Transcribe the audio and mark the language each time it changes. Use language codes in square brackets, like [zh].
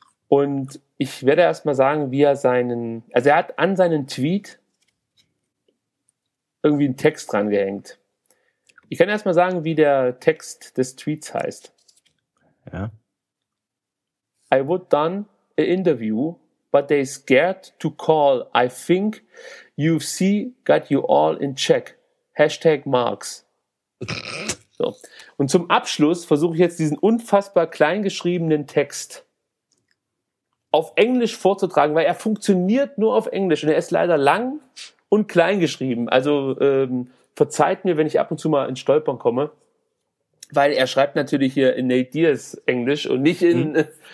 [de] Und ich werde erst mal sagen, wie er seinen... Also er hat an seinen Tweet irgendwie einen Text drangehängt. Ich kann erst mal sagen, wie der Text des Tweets heißt. Ja. [en] I would done an interview, but they scared to call. I think UFC got you all in check. Hashtag Marks. So. [de] Und zum Abschluss versuche ich jetzt diesen unfassbar kleingeschriebenen Text auf Englisch vorzutragen, weil er funktioniert nur auf Englisch und er ist leider lang und klein geschrieben. Also verzeiht mir, wenn ich ab und zu mal ins Stolpern komme, weil er schreibt natürlich hier in Nate Diaz Englisch und nicht in